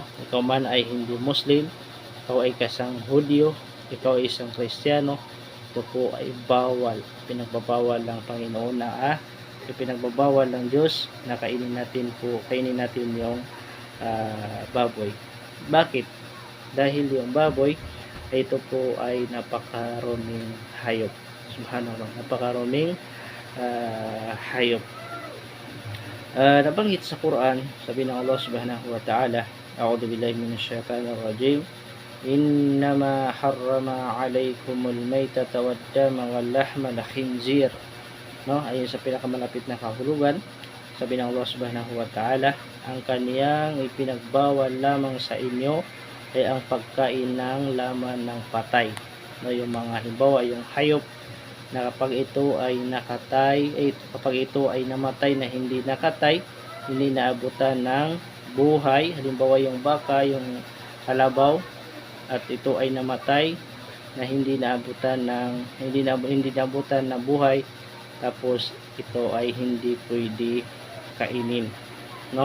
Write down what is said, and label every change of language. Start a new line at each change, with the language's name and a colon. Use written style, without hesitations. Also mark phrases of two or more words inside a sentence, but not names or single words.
Filipino: Ikaw man ay hindi Muslim, ikaw ay kasang Hudyo, ikaw ay isang Kristiyano, ito po ay bawal, pinagbabawal ng Panginoon na pinagbabawal ng
Arabic: Diyos
Filipino: na kainin natin yung baboy. Bakit? Dahil yung baboy ay ito po ay napakaruming hayop. Subhanallah, napakaruming hayop. Nabanggit sa Quran, sabi ng
Arabic: الله سبحانه وتعالى، أعوذ بالله من الشيطان الرجيم، إنما حرم عليكم الميتة والدم ولحم الخنزير.
Filipino: No, ayon sa pinakamalapit na kahulugan, sabi ng
Arabic: الله سبحانه وتعالى,
Filipino: ang kaniyang ipinagbawal lamang sa inyo ay ang pagkain ng laman ng patay. No, yung mga halimbawa, yung hayop na kapag ito ay namatay na hindi nakatay, hindi naabutan ng buhay, halimbawa yung baka, yung kalabaw, at ito ay namatay na hindi naabutan ng buhay, tapos ito ay hindi pwede kainin, no?